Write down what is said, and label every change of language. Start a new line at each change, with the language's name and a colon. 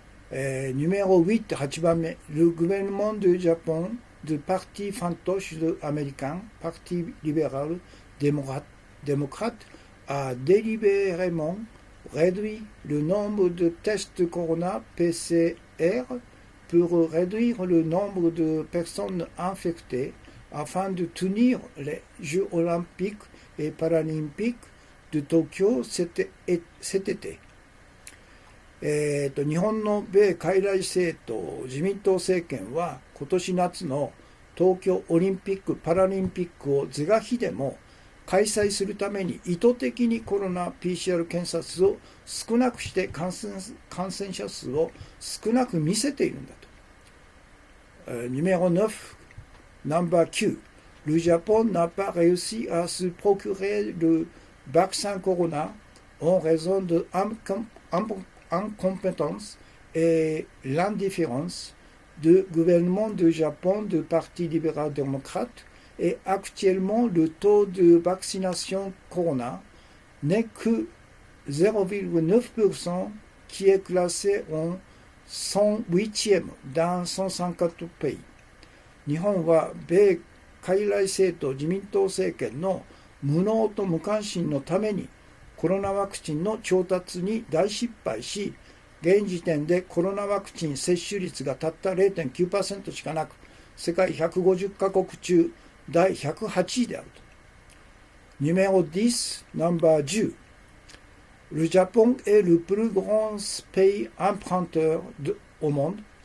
French: numéro 8,
Japanese: 8番目、
French: Le gouvernement du Japon du parti fantoche américain, Parti libéral démocrate, a délibérément réduit le nombre de tests Corona PCR pour réduire le nombre de personnes infectées afin de tenir les Jeux olympiques et paralympiques de Tokyo cet été。
Japanese: 日本の米傀儡政党自民党政権は今年夏の東京オリンピック・パラリンピックを是が非でも開催するために意図的にコロナ PCR 検査数を少なくして感染者数を少なく見せているんだと。
French: numéro 9,
English: number 9,
French: Le Japon n'a pas réussi à se procurer le vaccin Corona en raison de incompétence et l'indifférence du gouvernement du Japon du Parti libéral-démocrate et actuellement le taux de vaccination Corona n'est que 0,9% qui est classé en 108e dans 154 pays。
Japanese: 日本は米傀儡政党自民党政権の無能と無関心のためにコロナワクチンの調達に大失敗し、現時点でコロナワクチン接種率がたった 0.9% しかなく、世界150カ国中第108位であると。
French: Numéro 10,
English: number 10.
French: Le Japon est le plus grand pays emprunteur au monde.